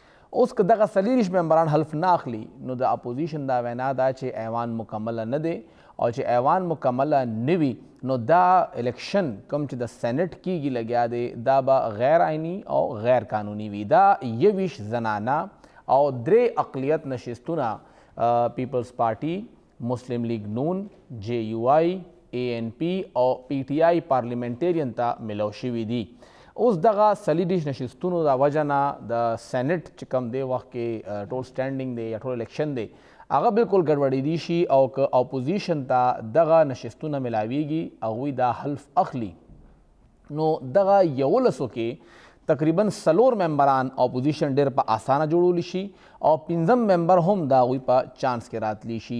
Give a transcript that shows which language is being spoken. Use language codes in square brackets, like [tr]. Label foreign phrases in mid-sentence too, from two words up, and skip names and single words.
[ps] اوس که دغه 40 ممبران حلف نه اخلي نو د اپوزیشن دا وینا ده چې ایوان مکمله نه دی او چې ایوان مکمله نه وي نو دا الیکشن کوم چې د سینټ کیږي لګیا دی دا به غیر آئینی او غیر قانوني وي. دا 21 زنانه او 3 اقلیت نشستونه پیپلز پارټي، مسلم لیگ نون، جے یو آئی، ANP او PTI پارلیمنټیرین ته ملو شوي دي. اوس دغه 40 نشستونو د وجه نه د سینټ چې کوم دی وخت کې ټول سټینډینګ دی یا ټول الیکشن دی هغه بالکل ګډوډېدی شي او که اپوزیشن ته دغه نشستونه ملاویږي هغوی دا حلف اخلي نو دغه 11 کې تقریبا 4 ممبران اپوزیشن ډېر په اسانه جوړولی شي او 5 ممبر هم د هغوی په چانس کې راتلی شي.